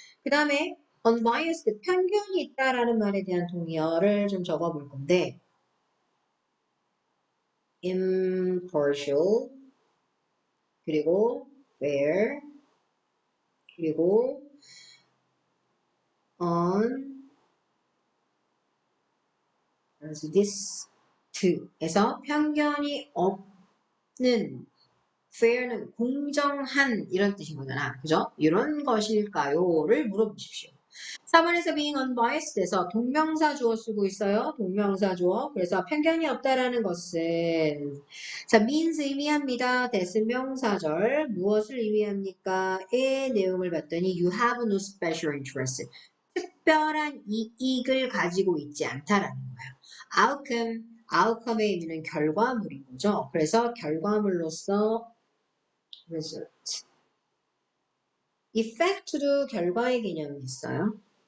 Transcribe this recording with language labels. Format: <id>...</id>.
<ko>그 다음에 unbiased, 편견이 있다라는 말에 대한 동의어를 좀 적어볼 건데 impartial, 그리고 fair, 그리고 unbiased에서 편견이 없는 fair는 공정한 이런 뜻인 거잖아. 그죠? 이런 것일까요?를 물어보십시오. 4번에서 being unbiased에서 동명사 주어 쓰고 있어요. 동명사 주어. 그래서 편견이 없다라는 것은 자, means 의미합니다. 대신 명사절 무엇을 의미합니까? 의 내용을 봤더니</ko> <en>you have no special interest.</en> <ko>특별한 이익을 가지고 있지 않다라는 거예요. outcome의 의미는 결과물인 거죠. 그래서 결과물로서 result. effect도 결과의 개념이 있어요.</ko>